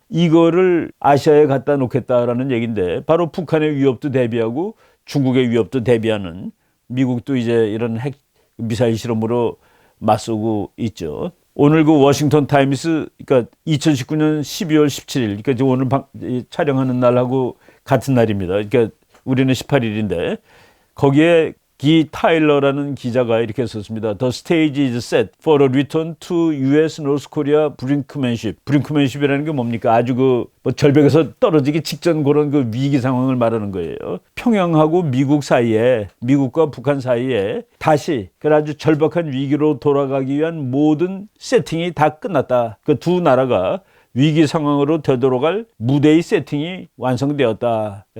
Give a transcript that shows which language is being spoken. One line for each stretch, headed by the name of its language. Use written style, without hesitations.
Korean: 이거를 아시아에 갖다 놓겠다라는 얘기인데 바로 북한의 위협도 대비하고 중국의 위협도 대비하는 미국도 이제 이런 핵 미사일 실험으로 맞서고 있죠. 오늘 그 워싱턴 타임스 그러니까 2019년 12월 17일 그러니까 오늘 촬영하는 날하고 같은 날입니다. 그러니까 우리는 18일인데 거기에 기 타일러라는 기자가 이렇게 썼습니다.
English: The stage is set for a return to U.S. North Korea brinkmanship.
Korean: brinkmanship이라는 게 뭡니까? 아주 그 뭐 절벽에서 떨어지기 직전 그런 그 위기 상황을 말하는 거예요. 평양하고 미국 사이에 미국과 북한 사이에 다시 그 아주 절박한 위기로 돌아가기 위한 모든 세팅이 다 끝났다. 그 두 나라가 위기 상황으로 되돌아갈 무대의 세팅이 완성되었다.